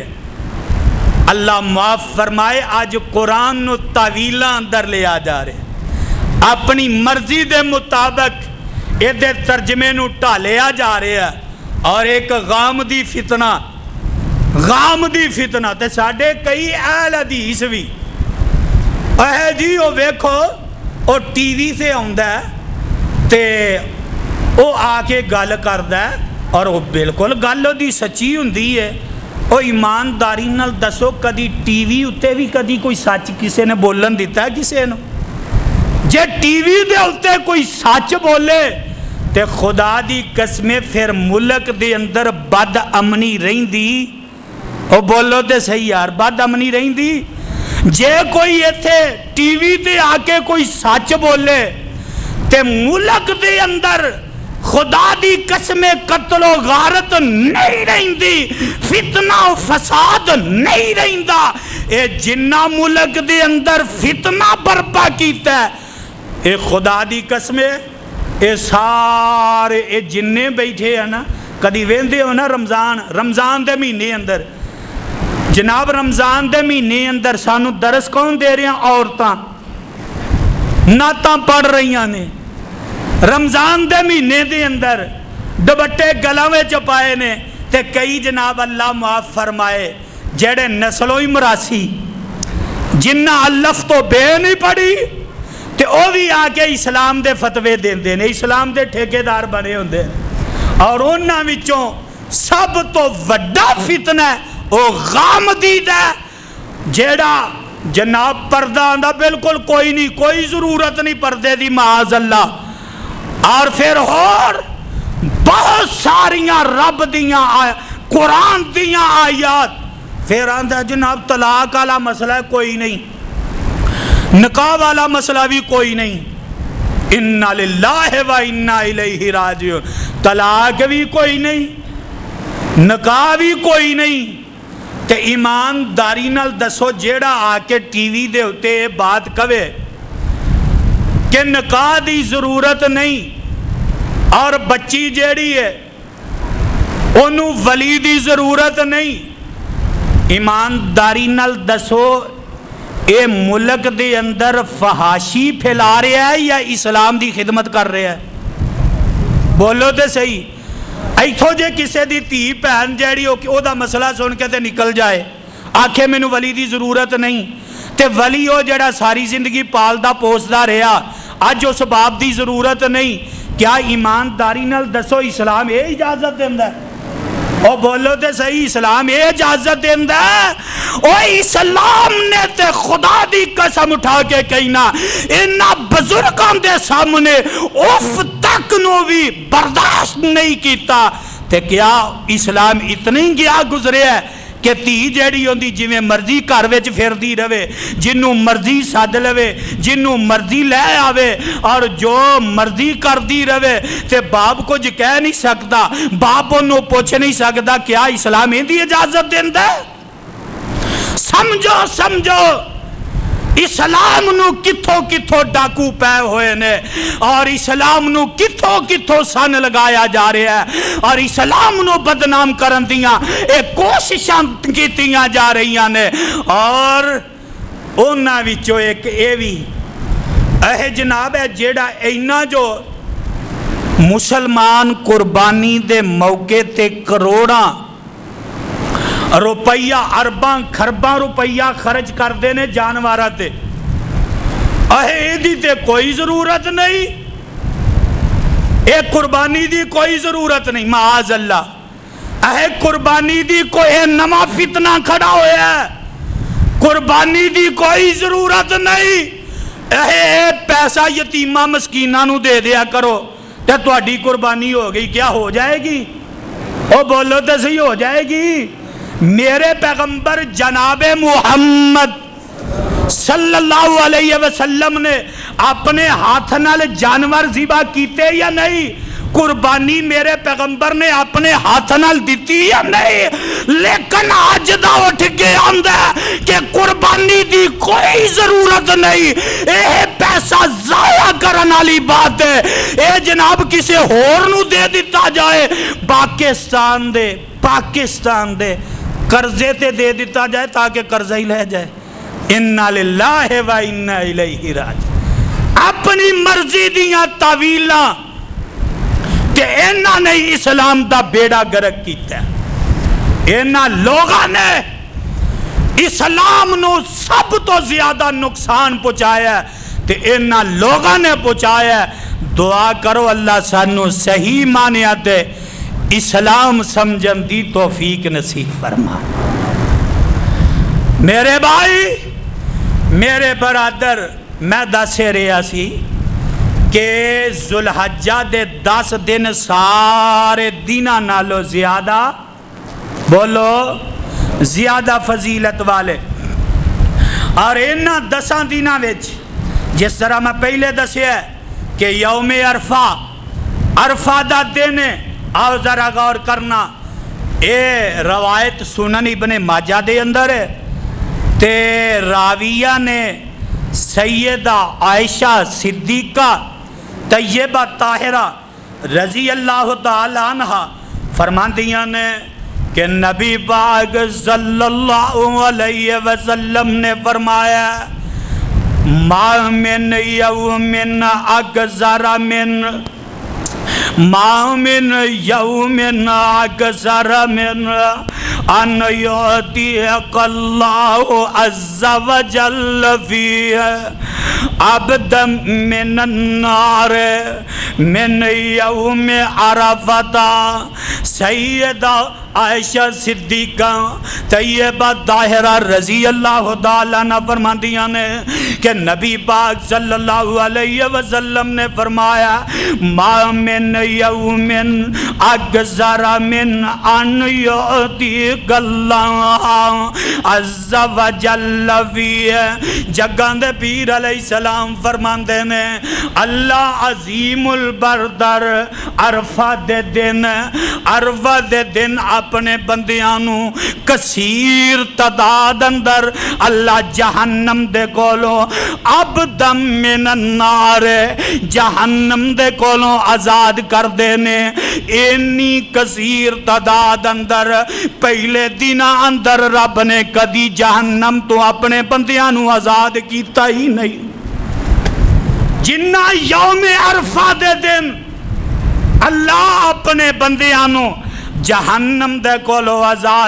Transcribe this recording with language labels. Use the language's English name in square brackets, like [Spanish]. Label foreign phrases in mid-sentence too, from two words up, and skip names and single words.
[Punjabi] اللہ معاف فرمائے، آج قرآن نو تاویلاں اندر لے آ جا رہے، اپنی مرضی دے مطابق اے دے ترجمے نو ٹالیا جا رہے ہیں، اور ایک غامدی فتنہ، غامدی فتنہ تے ساڑھے کئی اہل حدیث بھی اے جی او ویکھو او ٹی وی سے آندہ ہے تے او آ کے گل کردہ ہے، اور وہ بالکل گل دی سچی ہوندی ہے۔ او ایمانداری نال دسو کدی ٹی وی اتے بھی کدی کوئی سچ کسے نے بولن دیتا ہے کسے نے؟ جے ٹی وی دے اتے کوئی سچ بولے تے خدا دی قسمیں پھر ملک دے اندر بد امنی رہندی؟ او بولو تے صحیح یار، بد امنی رہندی؟ جے کوئی ایتھے ٹی وی تے آ کے کوئی سچ بولے تے ملک دے اندر خدا دی قسم قتل و غارت نہیں رہندی، فتنہ و فساد نہیں رہندا۔ اے جنہ ملک دے اندر فتنہ برپا کیتا ہے، اے خدا دی قسم اے سارے اے جننے بیٹھے ہیں نا، کدی ویندے ہو نا رمضان دے مہینے اندر، جناب رمضان دے مہینے اندر سانو درس کون دے رہے ہیں؟ عورتاں نعتاں پڑھ رہی نے، رمضان دے مہینے دے اندر دوپٹے گلاں وچ پائے نے، تے کئی جناب اللہ معاف فرمائے جڑے نسلوں ہی مراسی جنہ الف تو بے نہیں پڑھی تے او بھی آ کے اسلام دے فتوے دیندے نے، اسلام دے ٹھیکیدار بنے ہوندے، اور انہاں وچوں سب تو وڈا فتنہ ہے او غامدی دا، جیڑا جناب پردہ آندہ بالکل کوئی نہیں، کوئی ضرورت نہیں پردے دی [Arabic] معاذ اللہ، [Punjabi] اور پھر اور بہت ساریاں رب دیاں قرآن دیاں آیات. پھر آندا جناب طلاق والا مسئلہ کوئی نہیں، نکاح والا مسئلہ بھی کوئی نہیں. [Arabic] انا للہ و انا الیہ راجعون. [Punjabi] طلاق بھی کوئی نہیں، نکاح بھی کوئی نہیں. تے ایمانداری نال دسو جیڑا آ کے ٹی وی دے اتے بات کہے کہ نکاح دی ضرورت نہیں اور بچی جیڑی ہے انہوں ولی دی ضرورت نہیں، ایمانداری نال دسو اے ملک دے اندر فحاشی پھیلا رہا ہے یا اسلام دی خدمت کر رہا ہے؟ بولو تے صحیح. ایتھو جے کسے دی تھی پہن جیڑی او دا مسئلہ سن کے تے نکل جائے آکھے مینوں ولی دی ضرورت نہیں، تے ولی او جیڑا ساری زندگی پالدا پوسدا رہا اج اس باپ دی ضرورت نہیں. کیا ایمانداری نال دسو اسلام اے اجازت دیندا ہے؟ او بولو تے صحیح، اسلام اے اجازت دیندا ہے؟ او اسلام نے تے خدا دی قسم اٹھا کے کہنا انہاں بزرگاں دے سامنے اف تک نو بھی برداشت نہیں کیتا. تے کیا اسلام اتنی گیا گزرے ہے کہ تھی جیڑی ہوندی جویں مرضی گھر وچ پھردی رہے، جنوں مرضی سد لوے، جنوں مرضی لے آوے اور جو مرضی کردی رہے تے باپ کچھ کہہ نہیں سکتا، باپ انہوں پوچھ نہیں سکتا. کیا اسلام ایندی اجازت دیندا ہے؟ سمجھو اسلام نو کتھوں کتھوں ڈاکو پے ہوئے نے اور اسلام نو کتھوں سن لگایا جا رہا ہے اور اسلام نو بدنام کرن دیاں اے کوششاں کیتیاں جا رہیاں نے. اور انہاں وچوں ایک اے وی اے جناب ہے جیڑا اینا جو مسلمان قربانی دے موقع تے کروڑاں روپیہ ارباں خرباں روپیہ خرچ کر دینے جانوارہ تے، ایدی تے کوئی ضرورت نہیں، ایک قربانی دی کوئی ضرورت نہیں. [Arabic] معاذ اللہ [Punjabi] قربانی دی کوئی نما فتنہ کھڑا ہویا ہے، قربانی دی کوئی ضرورت نہیں. پیسہ یتیمہ مسکینہ نو دے دیا کرو تے تہاڈی قربانی ہو گئی. کیا ہو جائے گی؟ او بولو تے صحیح ہو جائے گی. میرے پیغمبر جناب محمد [Arabic] صلی اللہ علیہ وسلم [Punjabi] نے اپنے ہاتھ نال جانور ذبح کیتے یا نہیں؟ قربانی میرے پیغمبر نے اپنے ہاتھ نال دیتی یا نہیں؟ لیکن آج دا اٹھ کے آندہ ہے کہ قربانی دی کوئی ضرورت نہیں، اے پیسہ ضائع کرن والی بات ہے. اے جناب کسے ہور نو دے دیتا جائے، پاکستان دے قرضے تے دے دیتا جائے تاکہ قرضہ ہی لے جائے. [Arabic] انا للہ و انا الیہ راجعون. [Punjabi] اپنی مرضی دیاں تعویلاں تے انہاں نے اسلام دا بیڑا گرک کیتا ہے. انہاں لوگاں نے اسلام نو سب تو زیادہ نقصان پہنچایا ہے تے انہاں لوگاں نے پہنچایا ہے. دعا کرو اللہ سانو صحیح مانیا دے، اسلام سمجھن دی توفیق نصیب فرما. میرے بھائی، میرے برادر، میں دس رہا سی کہ ذوالحجہ دے 10 دن سارے دیناں نالو زیادہ، بولو زیادہ فضیلت والے. اور انہاں 10 دیناں وچ جس طرح میں پہلے دسیا ہے کہ یوم عرفہ دا دن ہے. آؤ ذرا غور کرنا، اے روایت سنن ابن ماجہ دے اندر ہے تے راویہ نے سیدہ عائشہ صدیقہ طیبہ طاہرہ [Arabic] رضی اللہ تعالی عنہ [Punjabi] فرماندیاں نے کہ نبی پاک [Arabic] صلی اللہ علیہ وسلم [Punjabi] نے فرمایا [Arabic] ما من یوم اکثر من ما من یوم اکثر من ان یعطیک اللہ عز وجل فیہ عبدا من النار من یوم عرفۃ۔ [Punjabi] سیدہ عائشہ صدیقہ طیبہ طاہرہ [Arabic] رضی اللہ تعالیٰ عنہ [Punjabi] فرماندیاں نے کہ نبی پاک [Arabic] صلی اللہ علیہ وسلم [Punjabi] نے فرمایا [Arabic] ما من یوم اکثر من ان یعطیک اللہ عز وجل فیہ۔ [Punjabi] جگاں دے پیر [Arabic] علیہ السلام [Punjabi] فرماندے نے اللہ عظیم البردر عرفہ دے دن اپنے بندیاں کثیر تعداد اندر اللہ جہنم دے کولوں [Arabic] عبدم من النار [Punjabi] جہنم دے کولوں آزاد کر دینے۔ اینی کثیر تعداد اندر پہلے دن اندر رب نے کدی جہنم تو اپنے بندیاں آزاد کیتا ہی نہیں۔ جنہ یوم عرفہ دے دن اللہ اپنے بندیاں جہنم دے کولو آزاد